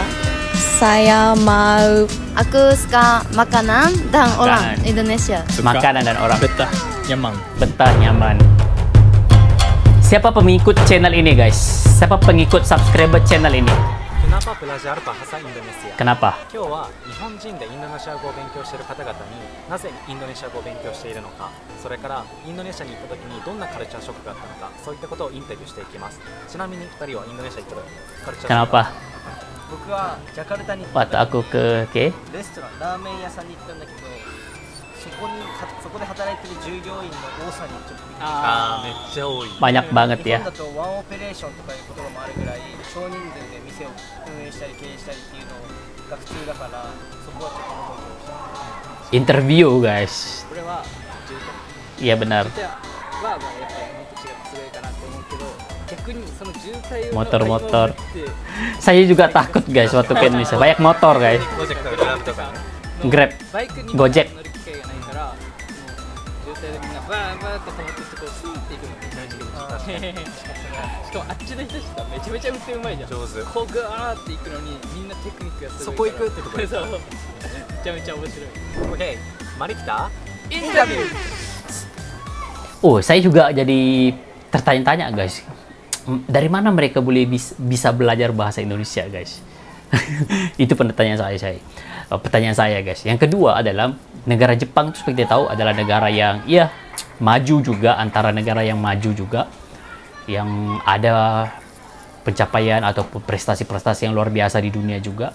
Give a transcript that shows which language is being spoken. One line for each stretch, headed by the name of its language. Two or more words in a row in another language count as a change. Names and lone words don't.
Indonesian: Saya mau. Aku suka makanan dan orang Indonesia. Makanan dan orang. Betah, nyaman. Betah, nyaman. Siapa pengikut channel ini, guys? Siapa pengikut subscriber channel ini? Kenapa belajar bahasa Indonesia? Kenapa?
Japanese: 今日は日本人でインドネシア語を勉強している方々になぜインドネシア語を勉強しているのか、それからインドネシアに行った時にどんなカルチャーショックがあったのか、そういったことをインタビューしていきます。ちなみに2人はインドネシア行ったカルチャーショック。
Indonesian: Kenapa?
Japanese: 僕はジャカルタに行っ
Indonesian: Waktu
Japanese: た
Indonesian: aku ke
Japanese: レストランラーメン屋さんに行ったんだけど、そこで働いてる従業員の多さにちょっとびっくりした。あー、めっちゃ多い。
Indonesian: banyak banget
Japanese: 日
Indonesian: ya.
Japanese: 本だとワンオペレーションとかいう言葉もあるぐらい少人数で店を運営したり経営したりっていうのが普通だから、そこはちょっと思いました。
English: Interview, guys.
Japanese: これは住
Indonesian: Iya benar.
Japanese: 宅はやっぱりもっと違ってすごいかなって思うけど、逆にその渋滞を
Indonesian: Motor-motor. Saya juga takut, guys, waktu ke Indonesia. Banyak motor, guys.
Japanese: プロジェクトがとかね。 Grab, バイクに Gojek. 乗る機会がないから、もう渋滞でみんなバーバーって止まってこうスーって行くのめちゃめちゃ気持ちいい。しかもあっちの人たちがめちゃめちゃ運転うまいじゃん。上手。こうガーって行くのにみんなテクニックがすそごいから。こ行くってとこそうめちゃめちゃ面白い。
Indonesian: Oke, mari kita
Japanese: インタビュー。
Indonesian: Oh, saya juga jadi tertanya-tanya, guys. Dari mana mereka boleh bisa belajar bahasa Indonesia, guys? Itu pertanyaan saya, guys. Yang kedua adalah negara Jepang itu seperti kita tahu adalah negara yang maju juga, antara negara yang maju juga, yang ada pencapaian atau prestasi-prestasi yang luar biasa di dunia juga.